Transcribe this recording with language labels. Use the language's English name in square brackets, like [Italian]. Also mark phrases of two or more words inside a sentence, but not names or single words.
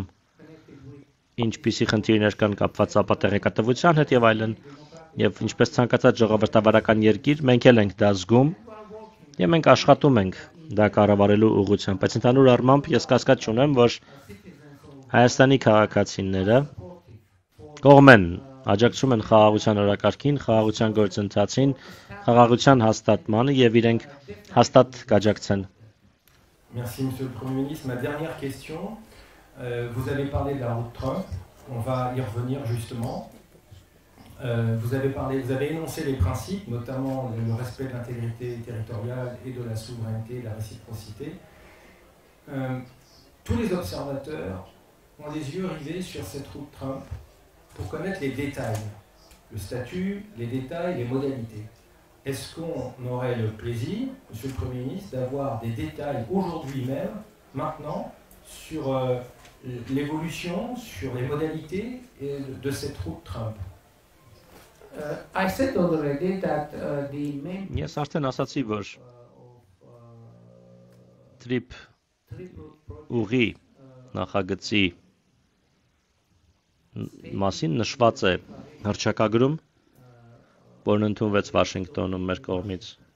[Armenian] ինչպիսի խնդիրներ կան կապված ապատեղեկատվության հետ եւ այլն, եւ ինչպես ցանկացած ժողովրդավարական երկիր, մենք էլ ենք դա զգում եւ մենք աշխատում ենք դա կառավարելու ուղղությամբ, բայց ընդհանուր առմամբ ես կասկած չունեմ, որ Հայաստանի քաղաքացիները կողմեն աջակցում են խաղաղության օրակարգին, խաղաղության գործընթացին, խաղաղության հաստատմանը եւ իրենք հաստատ կաջակցեն։ [French] Merci, Monsieur le Premier ministre. Ma dernière question, vous avez parlé de la route Trump, on va y revenir justement. Vous avez énoncé les principes, notamment le respect de l'intégrité territoriale et de la souveraineté et de la réciprocité. Tous les observateurs ont les yeux rivés sur cette route Trump pour connaître les détails, le statut, les détails, les modalités. Est-ce qu'on aurait le plaisir, Monsieur le Premier ministre, d'avoir des détails aujourd'hui même, maintenant, sur l'évolution, sur les modalités de cette route Trump? [English] I said already that the main [Armenian] Ես արդեն ասացի, որ Trip ուղի նախագծի մասին նշված է հռչակագրում, որն ընդունվեց Վաշինգտոնում մեր կողմից։